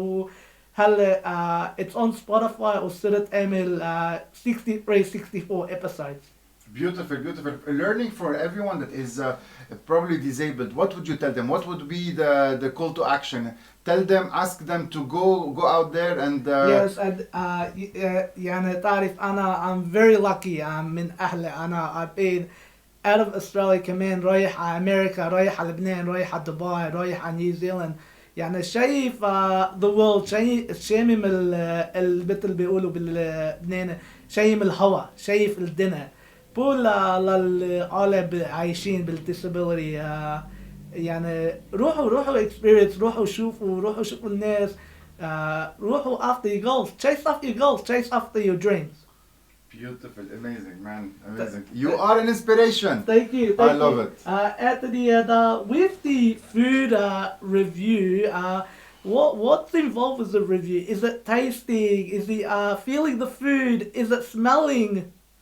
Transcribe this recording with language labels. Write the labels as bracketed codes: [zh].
[ar] وهلا [en] it's on Spotify [ar] وصرت أعمل [en] 64 episodes. Beautiful. Learning for everyone that is probably disabled. What would you tell them? What would be the call to action? Tell them, ask them to go out there and. Yes, and [ar] يعني تعرف أنا [en] I'm very lucky. [ar] من أهلي أنا [en] I've been out of Australia [ar] كمان رايح على أمريكا، رايح على لبنان، رايح على دبي، رايح على نيوزيلند. يعني شايف [en] the world، [ar] شامم مثل بيقولوا باللبنان شايم الهواء، شايف الدنيا. بقول للعالم عايشين بالديسابيلتي يعني روحوا experience، روحوا شوفوا الناس، روحوا [en] after your goals, chase after your dreams. Beautiful, amazing, man, amazing. You are an inspiration. Thank you. I love it. Anthony, with the food review, what's involved with the review? Is it tasting? Is it feeling the food? Is it smelling?